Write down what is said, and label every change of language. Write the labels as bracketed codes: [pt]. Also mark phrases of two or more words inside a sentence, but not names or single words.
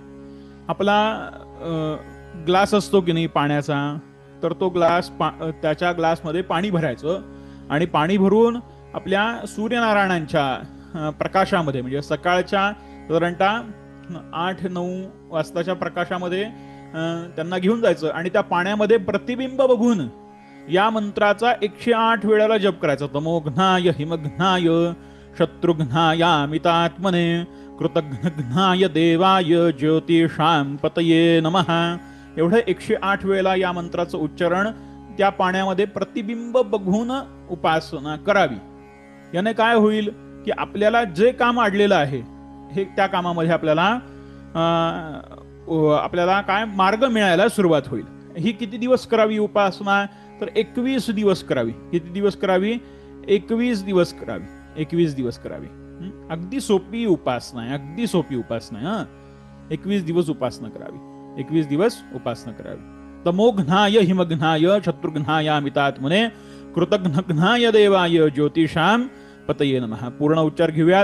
[mr] आपला ग्लास असतो की नाही पाण्याचा तर तो ग्लास त्याच्या ग्लासमध्ये पाणी भरायचं आणि पाणी भरून आपल्या सूर्यनारायणांच्या प्रकाशामध्ये, म्हणजे सकाळच्या साधारणतः 8-9 वाजताच्या प्रकाशामध्ये त्यांना घेऊन जायचं आणि त्या पाण्यामध्ये प्रतिबिंब बघून या मंत्राचा 108 वेळेला जप करायचा. [sa] तमोघ्नाय हिमघ्नाय शत्रुघ्नाय अमितात्मने कृतघ्नाय देवाय ज्योतिषां पतये नमः. [mr] एवढं 108 वेळेला या मंत्राचं उच्चारण त्या पाण्यामध्ये प्रतिबिंब बघून उपासना करावी. याने काय होईल की आपल्याला जे काम अडलेलं आहे हे त्या कामामध्ये आपल्याला काय मार्ग मिळायला सुरुवात होईल. ही किती दिवस करावी उपासना, तर 21 दिवस करावी. किती दिवस करावी? 21 दिवस करावी. 21 दिवस करावी. अगदी सोपी उपासना आहे, अगदी सोपी उपासना आहे. 21 दिवस उपासना करावी. 21 दिवस उपासना करावी. [sa] तमोघ्नाय हिमघ्नाय शत्रुघ्नाय अमितात्मने कृतघ्नाय देवाय ज्योतिषां पतये नमः. [mr] पूर्ण उच्चार घेऊयात.